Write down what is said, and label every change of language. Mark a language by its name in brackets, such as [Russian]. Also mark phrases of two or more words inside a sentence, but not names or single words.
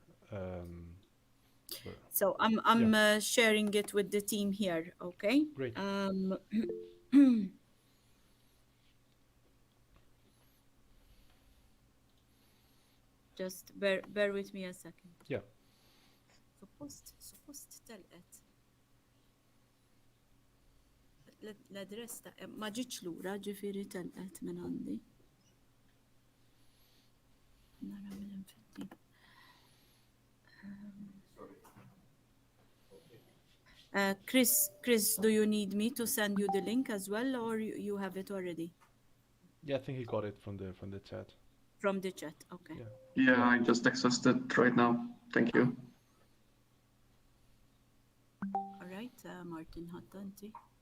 [English] So I'm sharing it with the team here. Okay. Great. Just bear with me a second. Yeah. [Maltese] Suppost telqet. L-adress ta' ma ġietx lura ġifieri telqet minn għandi. Nara mill-infetti. [English] Chris, do you need me to send you the link as well, or you have it already? Yeah, I think he got it from the chat. From the chat, okay. Yeah, I just accessed it right now. Thank you. All right, Martin Hattanti.